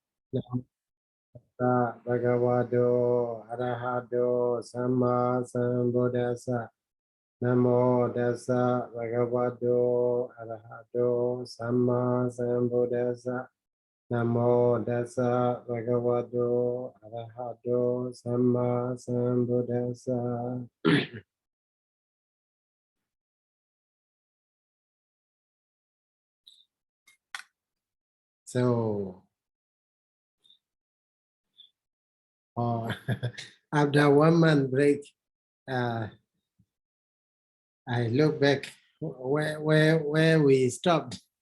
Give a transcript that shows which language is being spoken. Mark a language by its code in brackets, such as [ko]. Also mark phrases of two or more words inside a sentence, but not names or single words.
[pi] Namo Bhagavato Arahato Samma Sambuddhassa. Namo Tassa Bhagavato Arahato Samma Sambuddhassa. Namo Tassa Bhagavato Arahato Samma Sambuddhassa. [en] So, after 1 month break, I look back where we stopped.